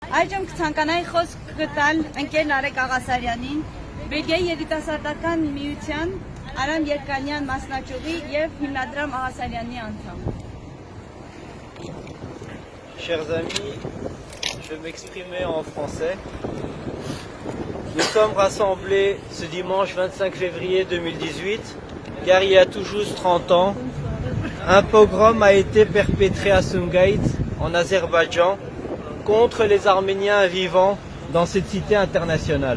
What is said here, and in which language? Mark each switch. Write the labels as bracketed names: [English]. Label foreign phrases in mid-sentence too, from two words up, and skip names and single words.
[Armenian] Այժմ կցանկանայի խոսք գտալ ընկեր Նարեկ Աղասարյանին, Բելգիայի երիտասարդական միության Արամ Երկանյան մասնաճյուղի և հիմնադրամ Աղասարյանի անդամ։ [French] Chers amis, je vais m'exprimer en français. Nous sommes rassemblés ce dimanche 25 février 2018, car il y a tout juste 30 ans, un pogrom a été perpétré à Sumgait, en Azerbaïdjan, contre les Arméniens vivant dans cette cité internationale.